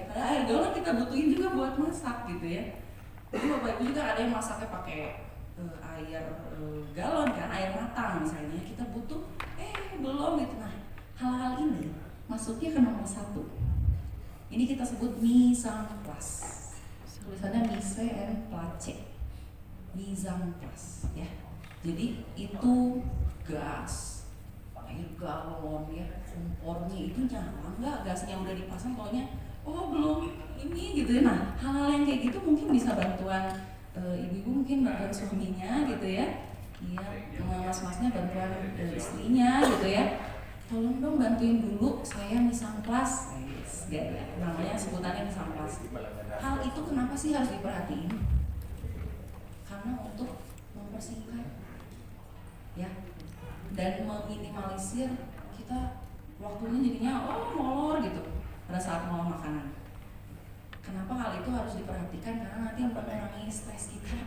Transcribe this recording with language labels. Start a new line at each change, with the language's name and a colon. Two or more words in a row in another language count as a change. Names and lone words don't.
Indonesian: Padahal air galon kita butuhin juga buat masak gitu ya. Jadi Bapak Ibu juga ada yang masaknya pakai air galon kan, air matang misalnya. Kita butuh belum gitu. Nah, hal-hal ini masuknya ke nomor 1. Ini kita sebut
French: mise en place.
Indonesian: Tulisannya
French: mise en place. Mise en place ya.
Indonesian: Jadi itu gas, air galon ya, kompornya itu nyala nggak, gasnya udah dipasang, taunya belum ini gitu ya. Nah, hal-hal yang kayak gitu mungkin bisa bantuan ibu-ibu, mungkin bantuan suaminya gitu ya. Iya, mas-masnya bantuan istrinya gitu ya. Tolong dong bantuin dulu saya
French: mise en place.
Indonesian: Namanya sebutannya
French: mise en place.
Indonesian: Hal itu kenapa sih harus diperhatiin? Karena untuk mempersingkat ya, dan meminimalisir kita waktunya jadinya molor gitu pada saat mau makanan. Kenapa hal itu harus diperhatikan? Karena nanti mengurangi stres kita.